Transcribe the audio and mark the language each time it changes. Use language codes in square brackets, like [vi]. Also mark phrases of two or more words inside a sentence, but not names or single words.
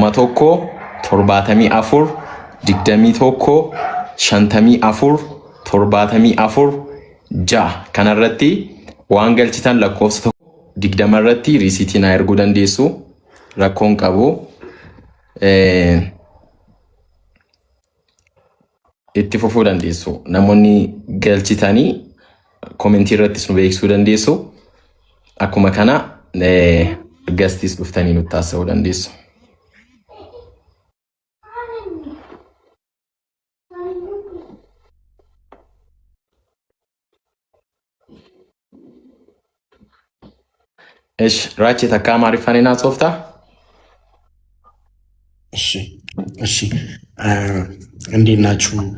[om] 1,000 74 21 ja kanarratti waan galchitan lakkoofsa tokko 20 irratti risiitii na erguu dandeessu rakkoon qabu itti fufuu dandeessu namoonni galchitanii komentii irratti nu beeksisuu dandeessu akkuma kana gastis dhuftanii nutti taasisuu dandeessu. እሺ ራቼ ተካማ አሪፋኔና ሶፍታ [am] እሺ እንዴት ናችሁ?